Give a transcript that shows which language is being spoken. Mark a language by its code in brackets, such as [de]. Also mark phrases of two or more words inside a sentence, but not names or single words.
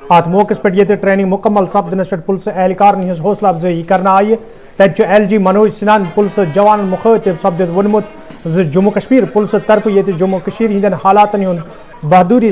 [ks] अत मौके पे ट्रेनिंग मुकम्मल सपदनस पे पुलिस एहलकार हज हौसला अफजाई कर आई। तत LG मनोज सिन्हा पुलिस जवान मुखातिब सपदित वोनमुत जम्मू कश्मीर पुलिस तरफ ये जम्मू कश्मीर हिंदन हालातन हुंद बहादुरी